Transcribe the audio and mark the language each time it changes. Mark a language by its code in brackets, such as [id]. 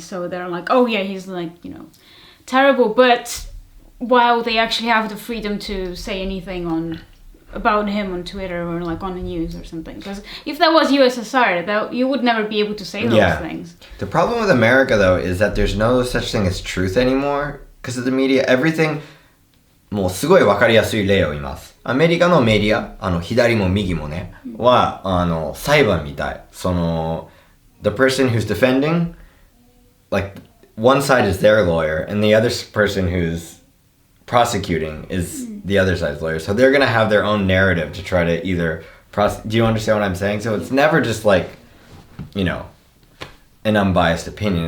[en] So they're like, oh yeah, he's like, terrible. But while they actually have the freedom to say anything about him on Twitter or like on the news or something. Because if that was USSR, you would never be able to say those things. The problem with America, though, is that there's no such thing as truth anymore because of the media. [ja] Everything, もうすごいわかりやすい例を言います。アメリカのメディア、左も右もね、は、裁判みたい。 [en] the person who's defending, like, one side is their lawyer, and the other person who's prosecuting is the other side's lawyer. So they're going to have their own narrative to try to either do you understand what I'm saying? So it's never just like, an unbiased opinion.